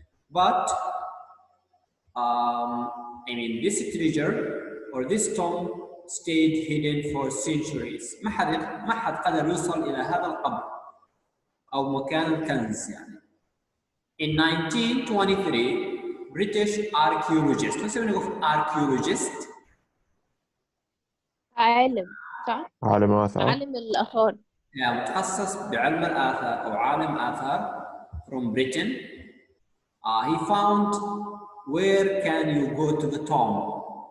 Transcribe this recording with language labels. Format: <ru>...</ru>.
<en>But I mean this treasure or this tomb stayed hidden for centuries.</en> <ar>ما حد قدر يوصل إلى هذا القبر أو مكان الكنز يعني.</ar> <en>In 1923, British archaeologist. What's the meaning of archaeologist?</en> <ar>عالم صح؟ عالم آثار. عالم الآثار. يعني متخصص بعلم الآثار أو عالم آثار</ar> <en>from Britain. He found where can you go to the tomb.</en>